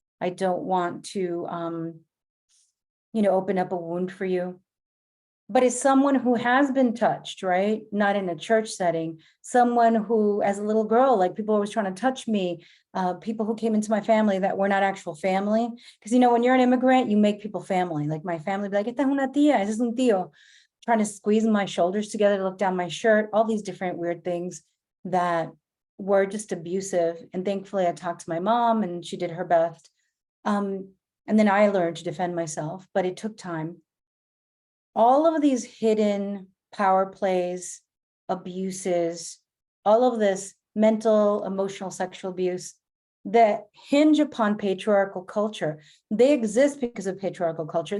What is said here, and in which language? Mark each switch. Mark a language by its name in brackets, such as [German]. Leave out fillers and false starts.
[English] I don't want to, open up a wound for you. But as someone who has been touched, right? Not in a church setting, someone who, as a little girl, like people always trying to touch me, people who came into my family that were not actual family. Because, when you're an immigrant, you make people family. Like my family be like, [Spanish] esta es una tía, ese es un tío. [English] Trying to squeeze my shoulders together to look down my shirt, all these different weird things that were just abusive. And thankfully I talked to my mom and she did her best. And then I learned to defend myself, but it took time. All of these hidden power plays, abuses, all of this mental, emotional, sexual abuse that hinge upon patriarchal culture, they exist because of patriarchal culture.